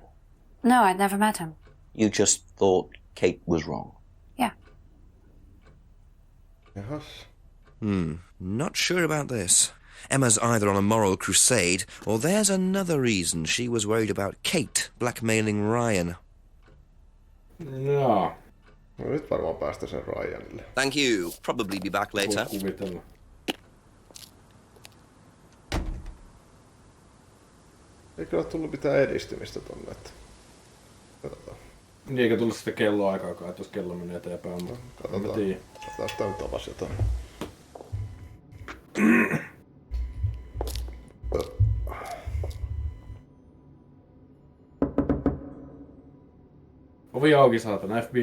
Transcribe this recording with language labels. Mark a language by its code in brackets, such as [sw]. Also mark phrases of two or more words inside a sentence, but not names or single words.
[en] No, I'd never met him. You just thought Kate was wrong? Yeah. [fi] Jahas. [en] Not sure about this. Emma's either on a moral crusade, or there's another reason she was worried about Kate blackmailing Ryan. [fi] Jaa. No nyt varmaan päästä sen Ryanille. [en] Thank you. Probably be back later. [fi] Voi kuvitella. Eikö ole tullut mitään edistymistä tonne, että... Katsotaan. Niin eikä tullut sitä kelloaikaakaan, että jos kello menee eteenpäin, mutta Katsotaan jos tää nyt avasi jotain. Ovi auki saatana, FBI.